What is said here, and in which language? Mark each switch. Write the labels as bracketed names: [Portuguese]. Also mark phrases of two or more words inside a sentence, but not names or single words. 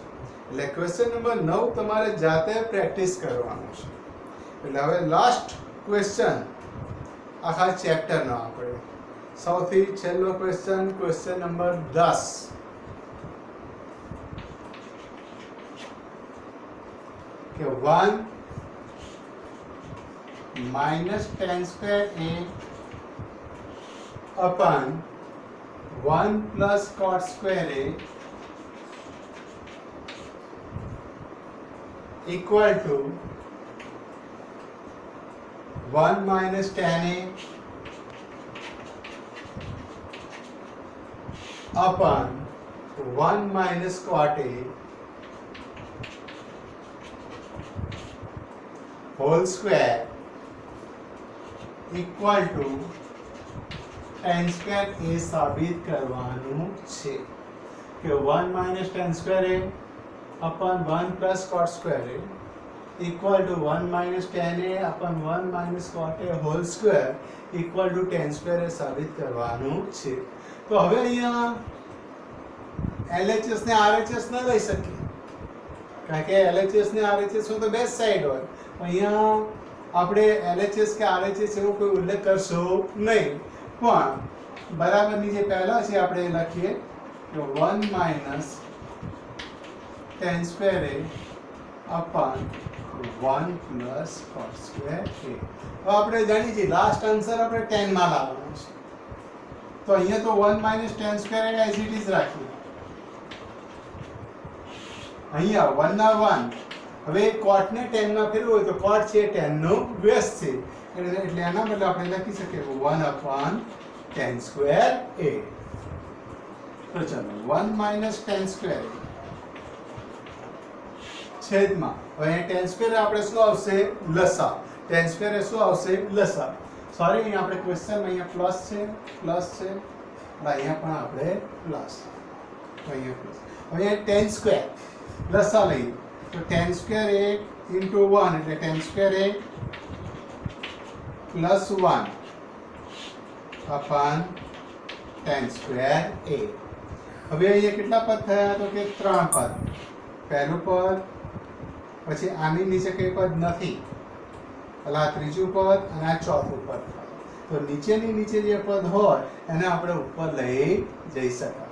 [Gujarati] એટલે [English] question number 9 [Gujarati] તમારે જાતે પ્રેક્ટિસ કરવાનો છે. એટલે હવે [English] last question [Gujarati] આખા ચેપ્ટરનો આપણે સૌથી છેલ્લો ક્વેશ્ચન, [English] question number 10. કે 1 minus tan square a upon 1 plus cot square a equal to 1 minus tan a upon 1 minus cot a whole square equal to tan square a [Gujarati] સાબિત કરવાનું છે. [English] કે 1 minus tan square a upon 1 plus cot square a equal to 1 minus tan a upon 1 minus cot a whole square equal to tan square a [Gujarati] સાબિત કરવાનું છે. તો હવે અહીંયા LHS ને RHS ન લઈ શકીએ કારણ કે LHS ને RHS નું તો [English] best side [Gujarati] હોય. અહીંયા આપણે LHS કે RHS એવો કોઈ ઉલ્લેખ કરશો નહીં પણ બરાબરની જે પહેલા છે આપણે લખીએ કે [English] 1 minus tan square a upon 1 plus cot square a. [Gujarati] હવે આપણે જાણીએ છીએ [English] last answer [Gujarati] આપણે 10 માં લાવવાનો છે તો અહીંયા તો [English] 1 minus tan square a as it is [Gujarati] રાખીએ. અહીંયા 1 ના 1. હવે cot ને tan માં ફેરવું હોય તો cot છે tan નો વ્યસ્ત છે એટલે એના બદલે આપણે લખી શકીએ [English] 1 upon tan square a. [Gujarati] તો ચાલો [English] 1 minus tan square a [Gujarati] છેદમાં હવે [English] tan square [Gujarati] આપણે શું આવશે? લસા. [English] tan square [Gujarati] શું આવશે? લસા. સોરી અહીંયા આપણે ક્વેશ્ચન અહીંયા પ્લસ છે અહીંયા પણ આપણે પ્લસ અહીંયા પ્લસ. [English] હવે tan square [Gujarati] લસા લઈએ તો [English] tan square a into 1 એટલે tan square a plus 1 upon tan square a. [Gujarati] હવે અહીંયા કેટલા પદ થયા? તો કે 3 પદ. પહેલું પદ પછી આની નીચે કઈ પદ નથી એટલે આ ત્રીજું પદ અને આ ચોથું પદ થાય. તો નીચેની નીચે જે પદ હોય એને આપણે ઉપર લઈ જઈ શકાય.